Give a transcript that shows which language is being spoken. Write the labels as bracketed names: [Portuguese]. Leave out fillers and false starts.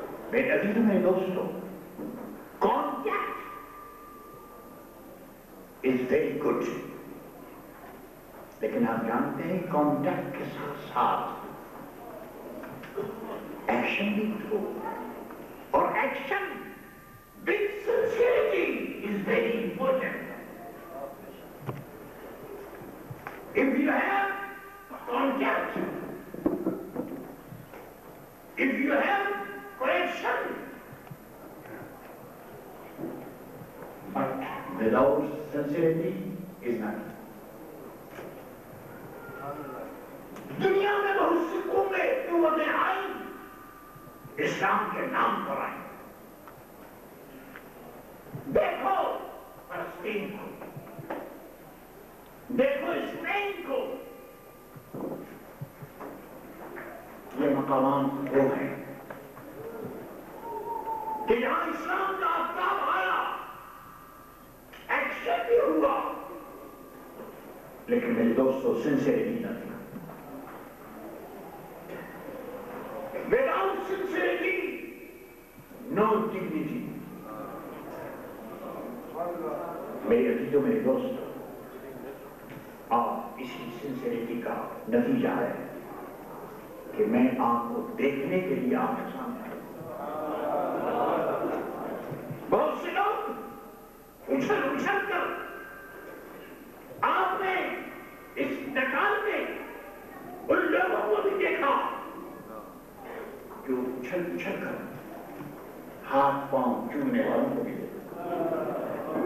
[Urdu] میرے عزیزوں میرے دوستوں [English] contact is very good, [Urdu] لیکن آپ جانتے ہیں کانٹیکٹ کے ساتھ ساتھ ایکشن بھی ہو، اور action [English] with sincerity is very important. If you have contact, if you have correction, but without sincerity is nothing. [Urdu] دنیا میں بہت سی قومیں قوتیں آئیں اسلام کے نام پر آئیں. دیکھو فلسطین کو، دیکھو اسپین کو، یہ مقامات وہ ہیں کہ یہاں اسلام کا آفتاب آیا، ایکشن بھی ہوا، لیکن میرے دوستوں سنسیریٹی نہ تھی. [English] Without sincerity, no dignity. [Urdu] میرے عزیزوں میرے دوستوں آپ اسی سنسیریٹی کا نتیجہ ہے کہ میں آپ کو دیکھنے کے لیے آپ کے سامنے بہت سے لوگ اچھل اچھل کر آپ نے اس نکال میں ان لوگوں کو بھی دیکھا جو اچھل اچھل کر ہاتھ پاؤں چومنے والوں کو بھی دیکھا.